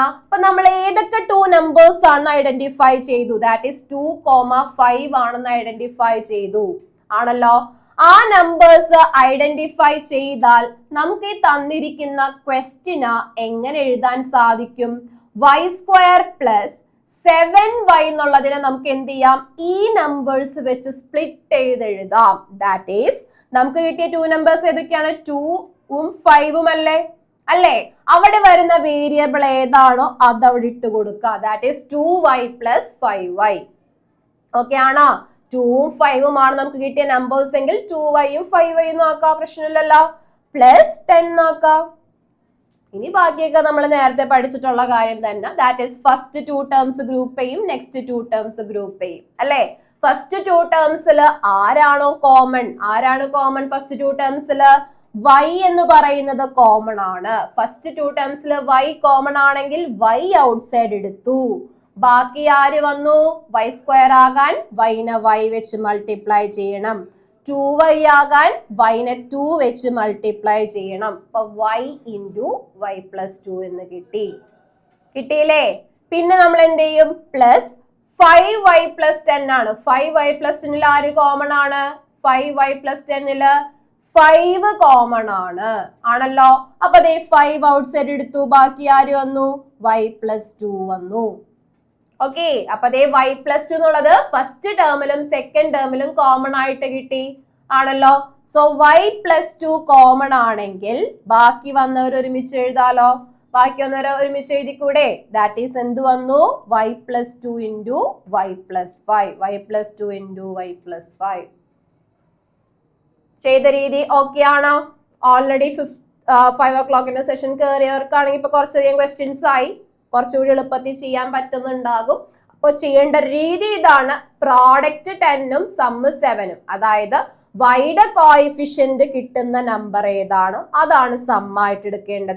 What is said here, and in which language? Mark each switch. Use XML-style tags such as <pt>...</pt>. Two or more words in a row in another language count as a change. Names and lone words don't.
<ml>അപ്പൊ നമ്മൾ ഏതൊക്കെ 2 നമ്പേഴ്സ് ആണ് ഐഡന്റിഫൈ ചെയ്തു?</ml> <en>that is</en> <ml>2,5 ആണെന്ന് ഐഡന്റിഫൈ ചെയ്തു ആണല്ലോ. ആ നമ്പേഴ്സ് ഐഡന്റിഫൈ ചെയ്താൽ നമുക്ക് ഈ തന്നിരിക്കുന്ന ക്വസ്റ്റിന് എങ്ങനെ എഴുതാൻ സാധിക്കും?</ml> <en>y² plus 7y</en> <ml>എന്നുള്ളതിനെ നമുക്ക് എന്ത് ചെയ്യാം? ഈ നമ്പേഴ്സ് വെച്ച് സ്പ്ലിറ്റ് ചെയ്ത് എഴുതാം.</ml> <en>that is</en> <ml>നമുക്ക് കിട്ടിയ 2 നമ്പേഴ്സ് ഏതൊക്കെയാണ്? 2ഉം 5ഉം അല്ലേ അല്ലേ. അവിടെ വരുന്ന വേരിയബിൾ ഏതാണോ അത് അവിടെ ഇട്ട് കൊടുക്കുക.</ml> <en>that is 2y plus 5y.</en> <ml>ഓക്കെ ആണോ? 2ഉം 5ഉം ആണ് നമുക്ക് കിട്ടിയ നമ്പേഴ്സ് എങ്കിൽ 2yയും 5yയും നോക്കാം, പ്രശ്നമില്ലല്ലോ. പ്ലസ് 10 നോക്കാം. ഇനി ബാക്കിയൊക്കെ നമ്മൾ നേരത്തെ പഠിച്ചിട്ടുള്ള കാര്യം തന്നെ.</ml> <en>that is first 2 terms group</en> <ml>ചെയ്യും,</ml> <en>next 2 terms group</en> <ml>ചെയ്യും അല്ലെ.</ml> <en>first 2 terms</en> <ml>ആരാണോ കോമൺ? ആരാണ്</ml> <en>common first 2 terms?</en> <ml>y എന്ന് പറയുന്നത് കോമൺ ആണ്.</ml> <en>first 2 terms</en> <ml>y കോമൺ ആണെങ്കിൽ y ഔട്ട്സൈഡ് എടുത്തു. ബാക്കി ആര് വന്നു? y² ആകാൻ yനെ y വെച്ച് മൾട്ടിപ്ലൈ ചെയ്യണം. 2y ആകാൻ yനെ 2 വെച്ച് മൾട്ടിപ്ലൈ ചെയ്യണം. അപ്പൊ</ml> <en>y into y plus 2</en> <ml>എന്ന് കിട്ടിയില്ലേ. പിന്നെ നമ്മൾ എന്ത് ചെയ്യും?</ml> <en>plus 5y plus 10</en> <ml>ആണ്.</ml> <en>5y plus 10</en> <ml>ആര് കോമൺ ആണ്?</ml> <en>5y plus 10</en> <ml>5 കോമൺ ആണ് ആണല്ലോ. അപ്പൊ ദേ 5 ഔട്ട്സൈഡ് എടുത്തു. ബാക്കി ആര് വന്നു?</ml> <en>y plus 2</en> <ml>വന്നു. ഓക്കെ. അപ്പൊ ദേ</ml> <en>y plus 2</en> <ml>എന്നുള്ളത്</ml> <en>first term</en> <ml>സെക്കൻഡ് ടേമിലും കോമൺ ആയിട്ട് കിട്ടി ആണല്ലോ. സോ</ml> <en>y plus 2</en> <ml>കോമൺ ആണെങ്കിൽ ബാക്കി വന്നവർ ഒരുമിച്ച് എഴുതാലോ. ബാക്കി വന്നവർ ഒരുമിച്ച് എഴുതിക്കൂടെ?</ml> <en>that is</en> <ml>എന്ത് വന്നു?</ml> <en>y plus 2 into y plus 5. y plus 2 into y plus 5.</en> <ml>ചെയ്ത രീതി ഓക്കെ ആണോ?</ml> <en>already 5 o'clock session</en> <ml>കയറിയവർക്കാണെങ്കിൽ ഇപ്പൊ കുറച്ചധികം ക്വസ്റ്റ്യൻസ് ആയി, കുറച്ചുകൂടി എളുപ്പത്തിൽ ചെയ്യാൻ പറ്റുന്നുണ്ടാകും. അപ്പോൾ ചെയ്യേണ്ട രീതി ഇതാണ്. പ്രോഡക്റ്റ് 10ഉം സമ്മ് 7ഉം, അതായത് വൈയുടെ കോഎഫിഷ്യന്റ് കിട്ടുന്ന നമ്പർ ഏതാണോ അതാണ് സമ്മായിട്ട് എടുക്കേണ്ടത്.</ml>